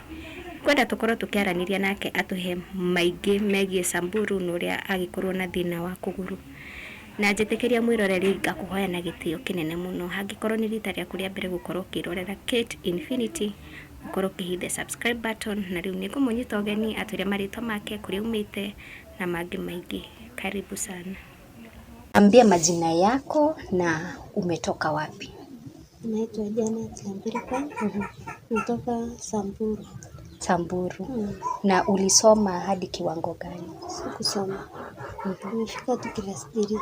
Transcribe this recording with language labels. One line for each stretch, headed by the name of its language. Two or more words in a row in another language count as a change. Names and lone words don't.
Kikuyu: Kwenda tukorwo tukiaraniria nake atuhe maingi megie Samburu nuria agikorwo na thina wa kuguru, na njitikiria mwiroreri ngakuhoya na gitio kinene muno. Hangikorwo ni rita rĩa kuria mbere gukorwo kirorera Kate Infinity, ukorwo kihinde
English: subscribe button,
Kikuyu: na riu ni kumunyita ugeni atwire maritwa make kuri umite na mangi maingi.
Swahili: Karibu sana. Ambia majina yako na umetoka wapi? Naitwa Janet Lambirika. Natoka Samburu. Samburu. Na ulisoma hadi kiwango gani? Sikusoma. Nimefika tu class 3.